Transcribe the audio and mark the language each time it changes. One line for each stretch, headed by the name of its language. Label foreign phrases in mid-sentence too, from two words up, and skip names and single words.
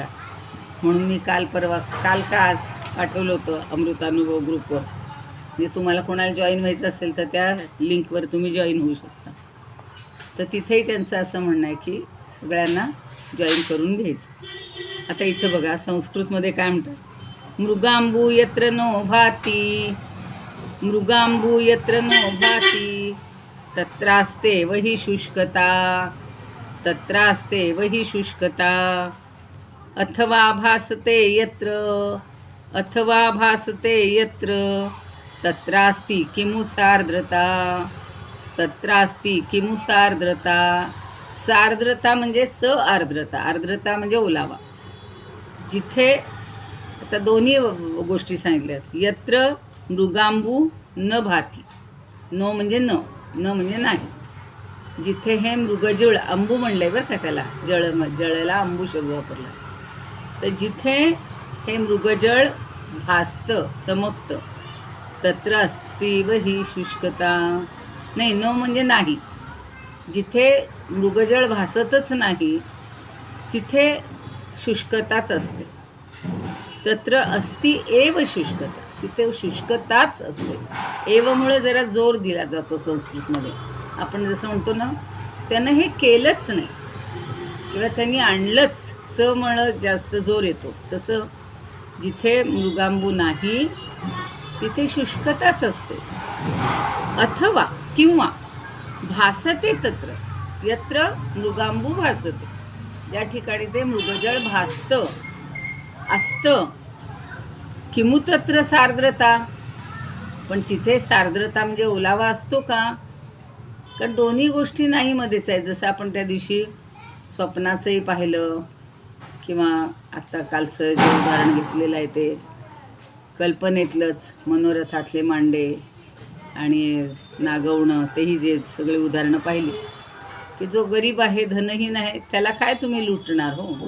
Marathi: म्हणून मी काल का आज पाठवलं होतं अमृतानुभव ग्रुपवर. म्हणजे तुम्हाला कोणाला जॉईन व्हायचं असेल तर त्या लिंकवर तुम्ही जॉईन होऊ शकता. तर तिथेही त्यांचं असं म्हणणं आहे की सगळ्यांना जॉईन करून घ्यायचं. आता इथं बघा संस्कृतमध्ये काय म्हणतात.
Sanskrit: मृगांबू यत्र नो भाती, मृगांबू यत्र नो भाती, तत्रास्ते वही शुष्कता, अथवा भासते यत्र तत्रास्ति किमु सार्द्रता.
Marathi: सार्द्रता म्हणजे आर्द्रता, आर्द्रता म्हणजे ओलावा. जिथे आता दोन्ही गोष्टी सांगितल्यात.
Sanskrit: यत्र मृगांबू न भाती,
Marathi: नो म्हणजे न म्हणजे नाही. जिथे हे मृगजळ, अंबू म्हणलंय बरं का त्याला, जळला अंबू शब्द वापरला. तर जिथे हे मृगजळ भासतं, चमकतं,
Sanskrit: तत्र अस्तीव ही शुष्कता.
Marathi: नाही, न म्हणजे नाही. जिथे मृगजळ भासतच नाही तिथे शुष्कताच असते.
Sanskrit: तत्र अस्ति एव शुष्कता,
Marathi: तिथे शुष्कताच असते. एवमुळे जरा जोर दिला जातो संस्कृतमध्ये. आपण जसं म्हणतो ना, त्यानं हे केलंच नाही किंवा त्यांनी आणलंच, च म्हणत जास्त जोर येतो. तसं जिथे मृगांबू नाही तिथे शुष्कताच असते.
Sanskrit: अथवा किंवा भासते तत्र, यत्र मृगांबू भासते,
Marathi: ज्या ठिकाणी ते मृगजळ भासतं असतं.
Sanskrit: किमु तत्र सार्द्रता,
Marathi: पण तिथे सार्द्रता म्हणजे ओलावा असतो का? कारण दोन्ही गोष्टी नाही मध्येच आहेत. जसं आपण त्या दिवशी स्वप्नाचंही पाहिलं किंवा आत्ता कालचं जे उदाहरण घेतलेलं आहे ते कल्पनेतलंच, मनोरथातले मांडे आणि नागवणं, तेही जे सगळे उदाहरणं पाहिली की जो गरीब आहे, धनहीन आहे, त्याला काय तुम्ही लुटणार हो.